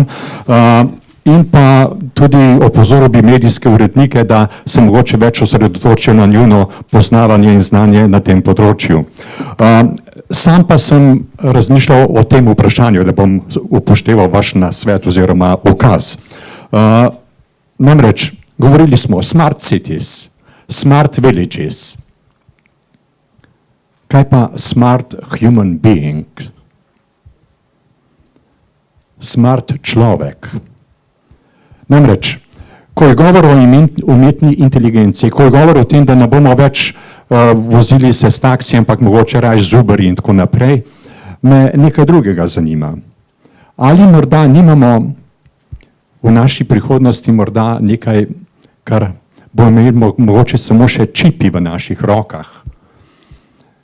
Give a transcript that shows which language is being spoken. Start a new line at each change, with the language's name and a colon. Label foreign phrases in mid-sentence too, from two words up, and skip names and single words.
Slovenian: In pa tudi opozoril bi medijske urednike, da se mogoče več osredotočijo na njuno poznavanje in znanje na tem področju. Sam pa sem razmišljal o tem vprašanju, da bom upošteval vaš nasvet oziroma ukaz. Namreč, govorili smo
English: smart cities, smart villages.
Slovenian: Kaj pa
English: smart human being?
Slovenian: Smart človek. Namreč, ko je govor o umetni inteligenciji, ko je govor o tem, da ne bomo več vozili se s taksijem, ampak mogoče raje z Uber in tako naprej, me nekaj drugega zanima. Ali morda nimamo v naši prihodnosti morda nekaj, kar bo imeli mogoče samo še čipi v naših rokah?